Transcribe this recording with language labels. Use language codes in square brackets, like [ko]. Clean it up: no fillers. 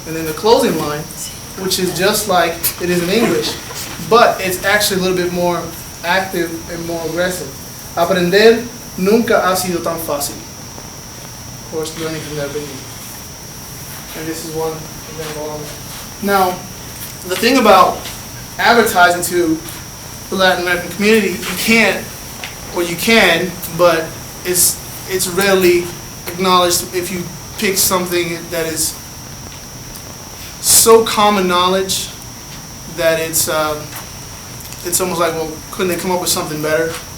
[en] And then the closing line, which is just like it is in English, but it's actually a little bit more active and more aggressive. [es] Aprender nunca ha sido tan fácil. [en] Of course, learning has never been easy. And this is one example on that. Now, the thing about advertising to the Latin American community, you can't, or you can, but it's rarely acknowledged if you pick something that is so common knowledge that it's almost like, well, couldn't they come up with something better?